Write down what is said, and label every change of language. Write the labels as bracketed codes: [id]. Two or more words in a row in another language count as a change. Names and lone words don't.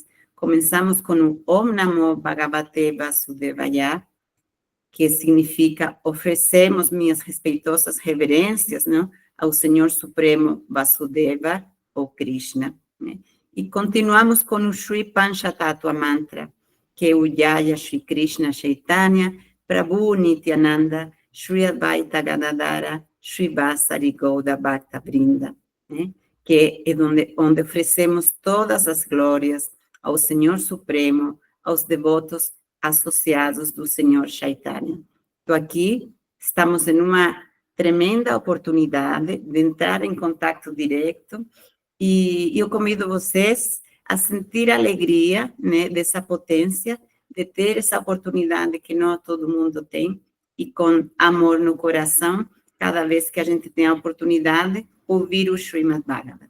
[pt] Começamos com o [sa] Om Namo Bhagavate Vasudevaya, [pt] que significa oferecemos minhas respeitosas reverências, não, ao Senhor Supremo Vasudeva, ou Krishna, né? E continuamos com o Shri Panchatattva Mantra, que é o Jaya Shri Krishna Chaitanya, Prabhu Nityananda, Shri Advaita Gadadara, Shri Vasari Gouda Bhakta Vrinda, né? Que é onde oferecemos todas as glórias ao Senhor Supremo, aos devotos associados do Senhor Chaitanya. Então, aqui estamos em uma tremenda oportunidade de entrar em contato direto, e eu convido vocês a sentir a alegria, né, dessa potência, de ter essa oportunidade que não todo mundo tem, e com amor no coração, cada vez que a gente tem a oportunidade, ouvir o Srimad Bhagavatam.